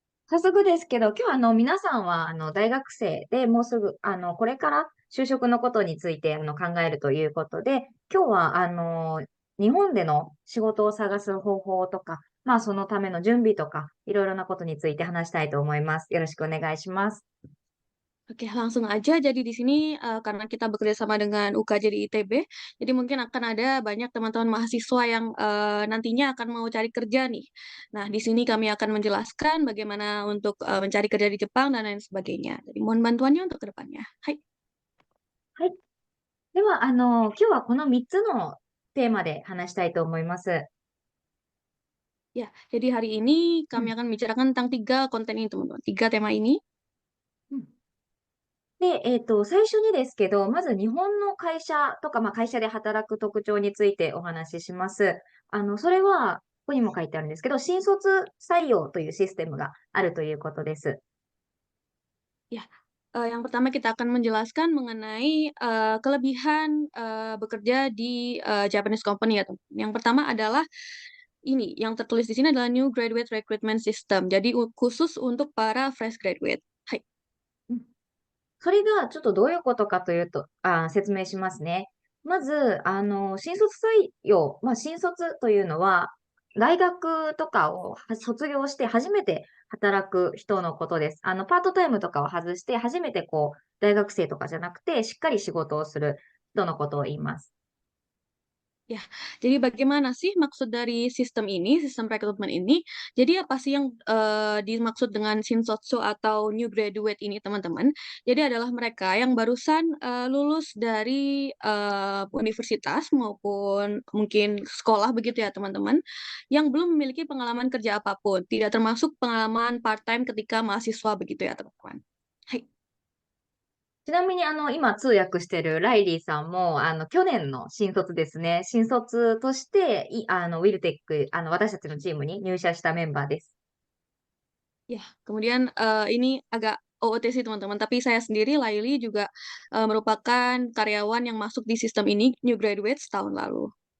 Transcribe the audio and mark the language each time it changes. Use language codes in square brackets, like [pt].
[ja] 早速ですけど、今日は皆さんは大学生でもうすぐこれから就職のことについて考えるということで、今日は日本での仕事を探す方法とか、まあそのための準備とか、いろいろなことについて話したいと思います。よろしくお願いします。 [id] oke langsung aja. Jadi di sini karena kita bekerja sama dengan UKJ di ITB, jadi mungkin akan ada banyak teman-teman mahasiswa yang nantinya akan mau cari kerja nih. Nah, di sini kami akan menjelaskan bagaimana untuk mencari kerja di Jepang dan lain sebagainya. Jadi mohon bantuannya untuk ke depannya. [ja] Hai. はい。では、今日はこの3つのテーマで話したいと思います。 [id] Ya, jadi hari ini う kami ん。 akan membicarakan tentang 3 konten ini, teman-teman. 3 tema ini. うん。 [ja] で、最初にですけど、まず日本の会社とか、まあ、会社で働く特徴についてお話しします。それは、ここにも書いてあるんですけど、新卒採用というシステムがあるということです。 [id] Ya, yang pertama kita akan menjelaskan mengenai kelebihan bekerja di [en] Japanese company [id] ya, teman. Yang pertama adalah ini, yang tertulis di sini adalah [en] New Graduate Recruitment System. [id] Jadi khusus untuk para fresh graduate. [ja] Hai. うん。それがちょっとどういうことかというと、説明しますね。まず、新卒採用、まあ、新卒というのは、大学とかを卒業して初めて働く人のことです。パートタイムとかを外して、初めてこう、大学生とかじゃなくて、しっかり仕事をする人のことを言います。 [id] Ya, jadi bagaimana sih maksud dari sistem ini, sistem rekrutmen ini? Jadi apa sih yang dimaksud dengan shinsotsu atau new graduate ini, teman-teman? Jadi adalah mereka yang barusan lulus dari universitas maupun mungkin sekolah begitu ya, teman-teman, yang belum memiliki pengalaman kerja apapun, tidak termasuk pengalaman part-time ketika mahasiswa begitu ya, teman-teman. [ja] Hai. ちなみに、今通訳してるライリーさんも、去年の新卒ですね。新卒として、ウィルテック、私たちのチームに入社したメンバーです。 [id] Ya, kemudian ini agak OOT sih teman-teman, tapi saya sendiri, Laili, juga merupakan karyawan yang masuk di sistem ini, new graduate setahun lalu.